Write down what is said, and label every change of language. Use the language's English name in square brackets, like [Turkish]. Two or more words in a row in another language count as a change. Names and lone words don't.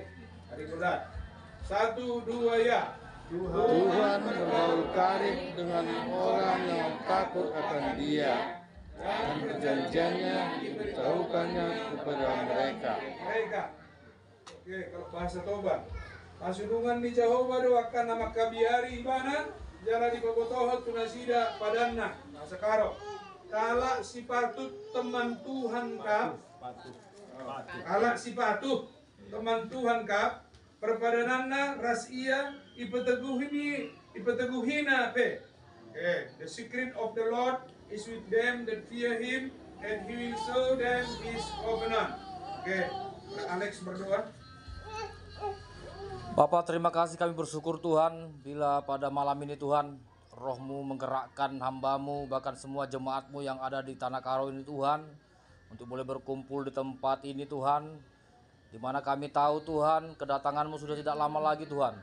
[Indonesian] Hari godat. 1, 2 ya. Tuhan berlalu karib dengan orang yang takut akan Dia, dan perjanjiannya diberitahukannya kepada mereka. Oke, kalau bahasa Toba. [Batak Toba] Pasulungan di Jehovah doakan nama kabiari ibana, jala di bobotohot tunasida padanna. [Indonesian] Bahasa Karo. [Batak Karo] Kala si patut teman Tuhan kap. Kala si patuh teman Tuhan kap. Perpadananna rasia ipeteguhina pe. [Indonesian] Okay. [English] The secret of the Lord is with them that fear Him, and He will show them His covenant. [Indonesian] Okay. Alex berdoa. Bapak, terima kasih, kami bersyukur Tuhan bila pada malam ini Tuhan Roh-Mu menggerakkan hamba-Mu, bahkan semua jemaat-Mu yang ada di Tanah Karo ini Tuhan, untuk boleh berkumpul di tempat ini Tuhan, di mana kami tahu Tuhan kedatangan-Mu sudah tidak lama lagi Tuhan.